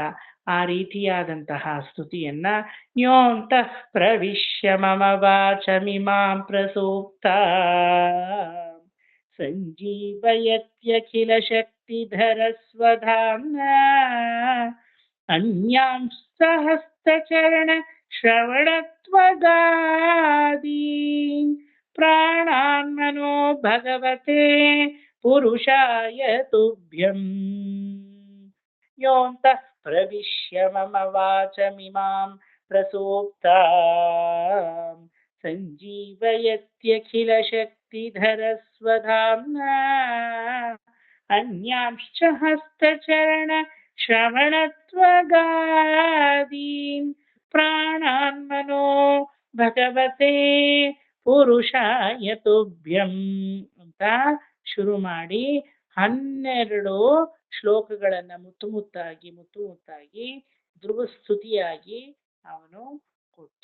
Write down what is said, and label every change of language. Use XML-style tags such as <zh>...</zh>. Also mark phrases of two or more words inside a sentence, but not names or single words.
<kn>ಆ ರೀತಿಯಾದಂತಹ ಸ್ತುತಿಯನ್ನ</kn> <sa>ಯೋಂತ ಪ್ರವಿಶ್ಯ ಮಮ ವಾಚಮಿಮಾಂ ಪ್ರಸೂಕ್ತ ಸಂಜೀವಯತ್ಯಖಿಲ ಶಕ್ತಿಧರ ಸ್ವಧಾಮ್ನ ಅನ್ಯಾಂಶ್ಚ ಹಸ್ತಚರಣ ಶ್ರವಣತ್ವಗಾದೀನ್ ಪ್ರಾಣಾನ್ ಮನೋ ಭಗವತೆ ಪುರುಷಾಯ ತುಭ್ಯಂ ಯೋಂತಃ ಪ್ರವಿಶ್ಯ ಮಮ ವಾಚಮಿಮಾಂ ಪ್ರಸೂಕ್ತಾಂ ಸಂಜೀವಯತ್ಯಖಿಲ ಶಕ್ತಿಧರ ಸ್ವಧಾಮ್ನಾ ಅನ್ಯಾಂಶ್ಚ ಹಸ್ತಚರಣ ಶ್ರವಣತ್ವಗಾದೀನ್ ಪ್ರಾಣಾನ್ ಮನೋ ಭಗವತೆ ಪುರುಷಾಯ ತುಭ್ಯಂ</sa> <kn>ಅಂತ ಶುರು ಮಾಡಿ 12 ಶ್ಲೋಕಗಳನ್ನ ಮುತ್ತು ಮುತ್ತಾಗಿ ಧ್ರುವ ಸ್ತುತಿಯಾಗಿ ಅವನು ಕೊಟ್ಟ.</kn>